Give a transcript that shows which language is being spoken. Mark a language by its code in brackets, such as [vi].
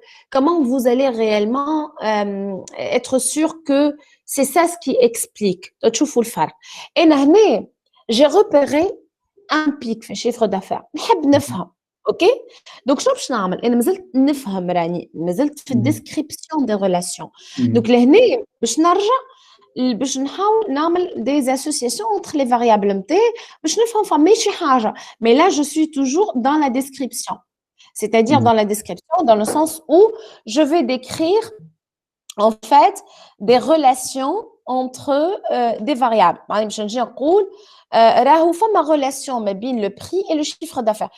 [fr] Comment vous allez réellement être sûr que c'est ça ce qui explique. Et j'ai repéré un pic [ar] في [fr] chiffre d'affaires. [ar] نحب نفهم. [en] OK? [fr] Donc [ar] شنو باش نعمل؟ أنا مازلت نفهم راني مازلت في الديسكريبسيون دي ريلاسيون. [fr] Donc [ar] لهنا باش نحاول نعمل [fr] des associations entre les variables [ar] نتاعي باش نفهم فما شي حاجة. [fr] Mais là je suis toujours dans la description. C'est-à-dire dans la description, dans le sens où je vais décrire en fait des relations entre des variables. [ar] باش نجي نقول راهو فما [fr] relation [ar] ما بين [fr] le prix et le chiffre d'affaires.